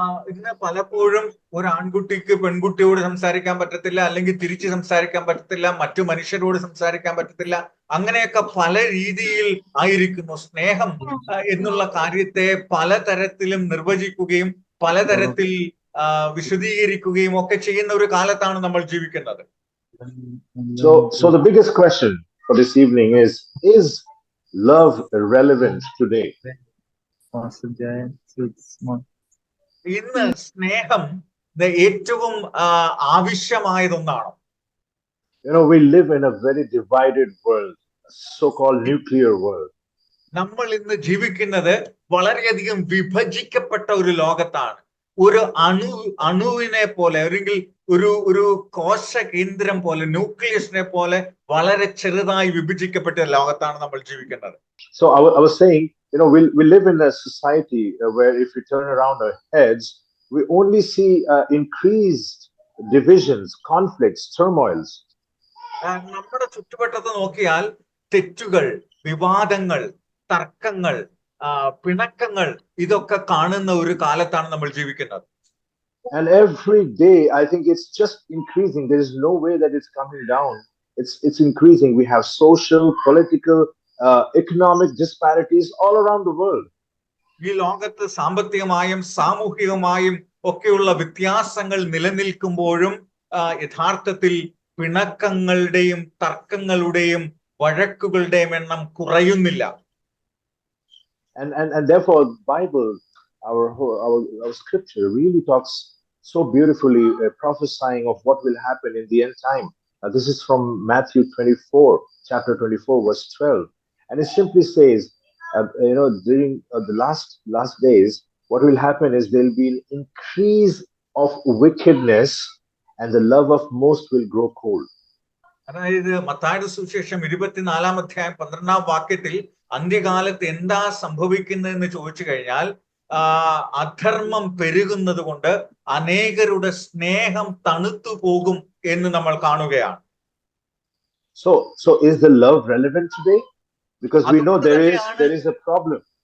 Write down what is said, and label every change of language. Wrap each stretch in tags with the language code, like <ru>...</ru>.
<ml>ഇന്ന് പലപ്പോഴും ഒരു ആൺകുട്ടിക്ക് പെൺകുട്ടിയോട് സംസാരിക്കാൻ പറ്റത്തില്ല, അല്ലെങ്കിൽ തിരിച്ച് സംസാരിക്കാൻ പറ്റത്തില്ല, മറ്റു മനുഷ്യരോട് സംസാരിക്കാൻ പറ്റത്തില്ല. അങ്ങനെയൊക്കെ പല രീതിയിൽ ആയിരിക്കുന്നു. സ്നേഹം എന്നുള്ള കാര്യത്തെ പലതരത്തിലും നിർവചിക്കുകയും പലതരത്തിൽ വിശദീകരിക്കുകയും ഒക്കെ ചെയ്യുന്ന ഒരു കാലത്താണ് നമ്മൾ ജീവിക്കുന്നത്.</ml> <en>So the biggest question for this evening is love relevant today?</en> <ml>ഇന്ന് സ്നേഹം ഏറ്റവും ആവശ്യമായതൊന്നാണ്.</ml> <en>We live in a very divided world, so-called nuclear world.</en> <ml>നമ്മൾ ഇന്ന് ജീവിക്കുന്നത് വളരെയധികം വിഭജിക്കപ്പെട്ട ഒരു ലോകത്താണ്. ഒരു അണുവിനെ പോലെ, അല്ലെങ്കിൽ ഒരു കോശ കേന്ദ്രം പോലെ, ന്യൂക്ലിയസിനെ പോലെ വളരെ ചെറുതായി വിഭജിക്കപ്പെട്ട ലോകത്താണ് നമ്മൾ ജീവിക്കുന്നത്.</ml> <en>So I was saying, we live in a society where if we turn around our heads, we only see increased divisions, conflicts, turmoils.</en> <ml>നമ്മുടെ ചുറ്റുവട്ടത്ത് നോക്കിയാൽ തെറ്റുകൾ, വിവാദങ്ങൾ, തർക്കങ്ങൾ, പിണക്കങ്ങൾ ഇതൊക്കെ കാണുന്ന ഒരു കാലത്താണ് നമ്മൾ ജീവിക്കുന്നത്.</ml> <en>And every day, I think it's just increasing. There is no way that it's coming down. It's increasing. We have social, political, economic disparities all around the world.</en> <ml>ഈ ലോകത്ത് സാമ്പത്തികമായും സാമൂഹികമായും ഒക്കെയുള്ള വ്യത്യാസങ്ങൾ നിലനിൽക്കുമ്പോഴും യഥാർത്ഥത്തിൽ പിണക്കങ്ങളുടെയും തർക്കങ്ങളുടെയും വഴക്കുകളുടെയും എണ്ണം കുറയുന്നില്ല.</ml> <en>And therefore, Bible, our scripture really talks so beautifully, prophesying of what will happen in the end time. This is from Matthew 24, chapter 24, verse 12. And it simply says, during the last days, what will happen is there will be an increase of wickedness and the love of most will grow cold.</en> <ml>അതായത് മത്തായിയുടെ സുവിശേഷം 24-ാം അധ്യായം 12-ാം വാക്യത്തിൽ അന്ത്യകാലത്ത് എന്താ സംഭവിക്കുന്നതെന്ന് ചോദിച്ചു കഴിഞ്ഞാൽ അധർമ്മം പെരുകുന്നത് കൊണ്ട് അനേകരുടെ സ്നേഹം തണുത്തു പോകും എന്ന് നമ്മൾ കാണുകയാണ്.</ml> <en>So is the love relevant today? Because we know there is a problem.</en>